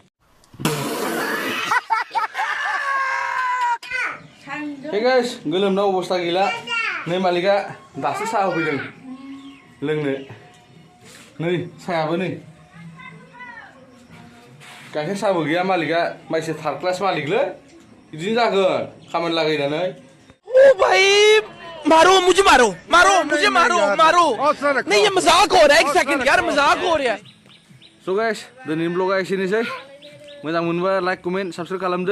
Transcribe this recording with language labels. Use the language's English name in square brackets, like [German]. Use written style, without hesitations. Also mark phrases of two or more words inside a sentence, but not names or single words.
[English] hey guys [Bodo] गोलोमना अबस्था गैला नै मालिका दासो साहा होफैदों लोंनो नै साहायाबो नै गाइखेर साहाबो गैया मालिका माइसे [English] third class [Bodo] मालिकलै बिदिनो जागोन खामानि लागायनानै [Hindi] ओ भाई मारो मुझे मारो नहीं ये मजाक हो रहा है एक सेकंड यार मजाक हो रहा है [English] So guys [Bodo] दिनैनि ब्लगा एसेनोसै मोजां मोनबा [English] like comment subscribe [Bodo] खालामदो